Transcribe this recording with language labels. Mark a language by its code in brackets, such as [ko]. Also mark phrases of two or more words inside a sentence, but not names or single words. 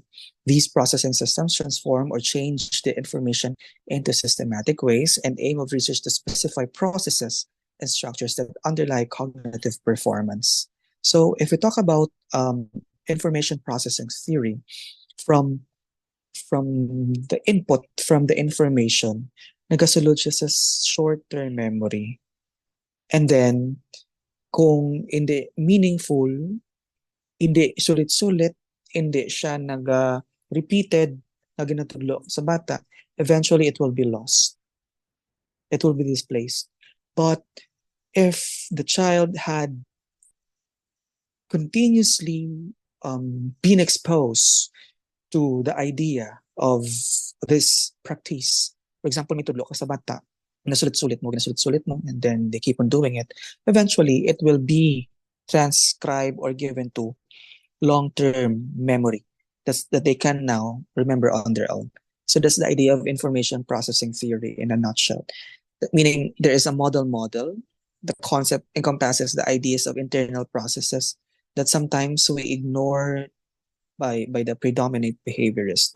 [en] These processing systems transform or change the information into systematic ways and aim of research to specify processes and structures that underlie cognitive performance. So if we talk about information processing theory, from the input from the information, [hil] nagasulod siya sa [en] short-term memory. And then, [hil] kung hindi meaningful, hindi sulit-sulit, hindi siya repeated na ginatudlo sa bata, [en] eventually it will be lost. It will be displaced. But if the child had continuously been exposed to the idea of this practice, for example, [hil] may tudlo ka sa bata, nasulit-sulit mo, [en] and then they keep on doing it, eventually it will be transcribed or given to long-term memory that they can now remember on their own. So that's the idea of information processing theory in a nutshell. Meaning there is a model. The concept encompasses the ideas of internal processes that sometimes we ignore by the predominant behaviorist.